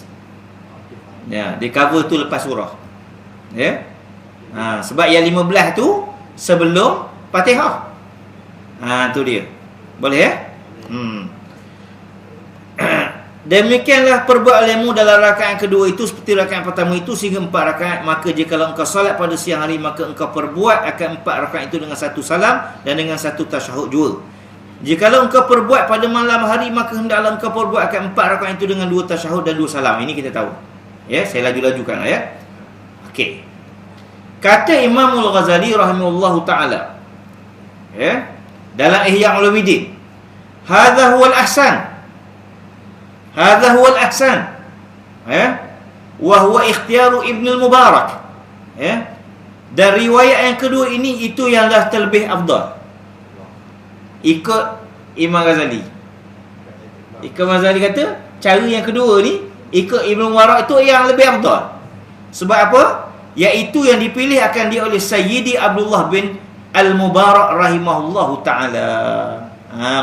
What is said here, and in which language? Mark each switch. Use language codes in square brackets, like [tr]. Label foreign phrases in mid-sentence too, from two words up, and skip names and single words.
[ms] Dia cover tu lepas surah. Sebab yang 15 tu sebelum Fatihah. Tu dia. Boleh Demikianlah perbuat olehmu dalam rakaat yang kedua itu seperti rakaat pertama itu sehingga 4 rakaat. Maka jikalau engkau salat pada siang hari, maka engkau perbuat akan 4 rakaat itu dengan 1 salam dan dengan 1 tasyahud juga. Jikalau engkau perbuat pada malam hari, maka hendaklah engkau perbuat akan 4 rakaat itu dengan 2 tasyahud dan 2 salam. Ini kita tahu. Saya laju-lajukan Okey. Kata Imamul Ghazali [ar] رحمه الله تعالى [ms] dalam Ihya Ulumuddin, [ar] هذا هو الأحسن. هذا هو الأحسن. وهو اختيار ابن المبارك. [ms] Dan riwayat yang kedua ini itu yang dah terlebih afdal. Ikut Imam Ghazali. Imam Ghazali kata cara yang kedua ni ikut Ibn al-Mubarak itu yang lebih afdal. Sebab apa? Iaitu yang dipilih akan dia oleh Sayyidi Abdullah bin Al-Mubarak [ar] رحمه الله تعالى.